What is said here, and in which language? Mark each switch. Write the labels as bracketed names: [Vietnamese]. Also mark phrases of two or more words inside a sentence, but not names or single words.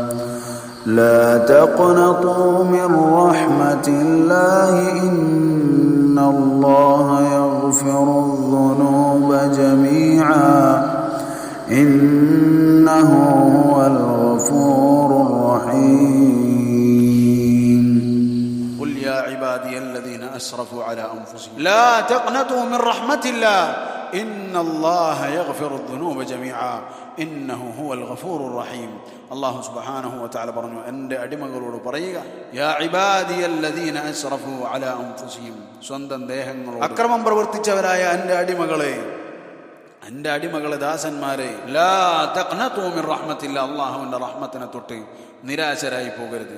[Arabic] إن الله يغفر الذنوب جميعا إنه هو الغفور الرحيم قل يا عبادي الذين أسرفوا على أنفسهم لا تقنطوا من رحمة الله إن الله يغفر الذنوب جميعا إنه هو الغفور الرحيم. الله سبحانه وتعالى [Malayalam] പറഞ്ഞു, എൻ്റെ അടിമകളോട് പറയുക, [Arabic] يا عبادي الذين أسرفوا على أنفسهم, [Malayalam] സ്വന്തം ദേഹങ്ങളോട് അക്രമം പ്രവർത്തിച്ചവരായ എൻ്റെ അടിമകളെ ദാസന്മാരെ, [Arabic] لا تقنطوا من رحمة الله, [Malayalam] അള്ളാഹുവിൻ്റെ റഹ്മത്തിനെ തൊട്ട് നിരാശരായി പോകരുത്.